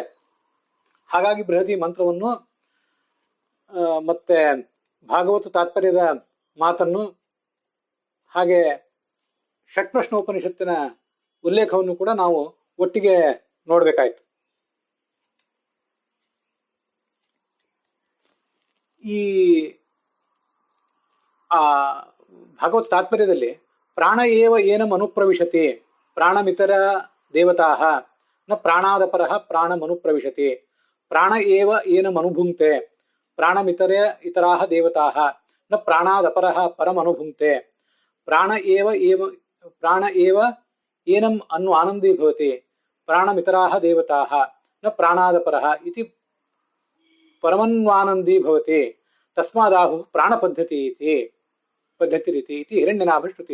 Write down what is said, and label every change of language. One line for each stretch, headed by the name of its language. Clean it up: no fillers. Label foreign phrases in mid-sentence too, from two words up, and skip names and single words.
Kannada: ಹಾಗಾಗಿ ಬೃಹತಿ ಮಂತ್ರವನ್ನು ಮತ್ತೆ ಭಾಗವತ ತಾತ್ಪರ್ಯದ ಮಾತನ್ನು ಹಾಗೆ ಷಟ್ಪ್ರಶ್ನೋಪನಿಷತ್ತಿನ ಉಲ್ಲೇಖವನ್ನು ಕೂಡ ನಾವು ಒಟ್ಟಿಗೆ ನೋಡ್ಬೇಕಾಯ್ತು. ಈ ಭಾಗವತ ತಾತ್ಪರ್ಯದಲ್ಲಿ
Sanskrit: ಪ್ರಾಣ ಏವ ಏನಂ ಅನುಪ್ರವಿಶತಿ ಪ್ರಾಣಮಿತರ ದೇವತಾ ನ ಪ್ರಾಣಾದಪರ ಪ್ರಾಣಮನುಪ್ರವಿಶತಿ ಪ್ರಾಣ ಏವ ಏನಂ ಅನುಭುಂಕ್ತೆ ಪ್ರಾಣಮಿತರೇ ಇತರಾಹ ದೇವತಾಃ ನ ಪ್ರಾಣಾದಪರ ಪರಮನುಭುಂಕ್ತೆ ಪ್ರಾಣ ಏವ ಏನಂ ಅನ್ನು ಆನಂದೀಭವತಿ ಪ್ರಾಣಮಿತರಾಹ ದೇವತಾಃ ನ ಪ್ರಾಣಾದಪರಃ ಇತಿ ಪರಮನ್ವಾನಂದೀಭವತಿ ತಸ್ಮಾದಾಹು ಪ್ರಾಣಪದ್ಧತಿ ರೀತಿ ಇತಿ ಹಿರಣ್ಯನಾಭ ಶ್ರುತಿ.